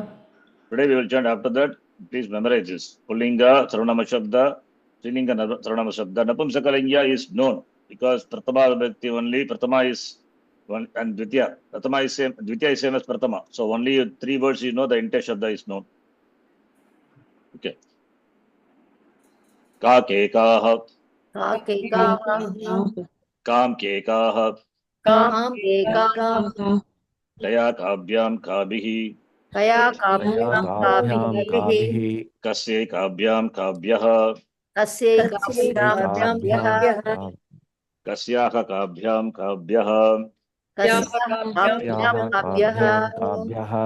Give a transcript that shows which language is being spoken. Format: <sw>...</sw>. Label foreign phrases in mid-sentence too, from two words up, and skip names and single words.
<en>Today we will chant after that. Please memorize this.</en> <sa>पुंलिङ्ग सर्वनाम शब्द स्त्रीलिङ्ग सर्वनाम शब्द.</sa> <en>Napumsakalinga is known because</en> <sa>प्रथमा विभक्ति</sa> <en>only. Pratama is one and Dvitya. Pratama is same. Dvitya is same as Pratama. So only 3 words you know the entire Shabda is known.</en> <sa>Okay. कः कौ के. कः कौ के. कम् कौ कान्. कम् कौ कान्. केन काभ्याम् कैः. केन काभ्याम् कैः. कस्मै काभ्याम् केभ्यः. कस्मै काभ्याम् केभ्यः. कस्मात् काभ्याम् केभ्यः. कस्मात् काभ्याम् केभ्यः.</sa>